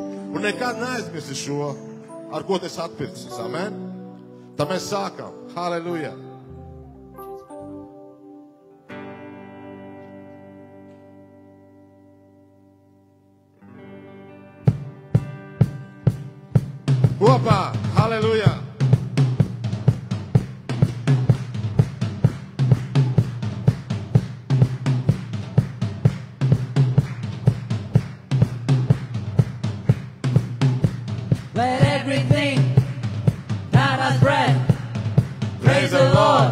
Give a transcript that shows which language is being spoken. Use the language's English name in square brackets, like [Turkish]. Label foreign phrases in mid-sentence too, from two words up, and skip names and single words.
[Latvian] Un nekad neaizmirsti šo, ar ko tas atpircis, amen. Tā mēs sākam. Halleluja! Kopā! Halleluja! [English] Let everything that has breath praise the Lord.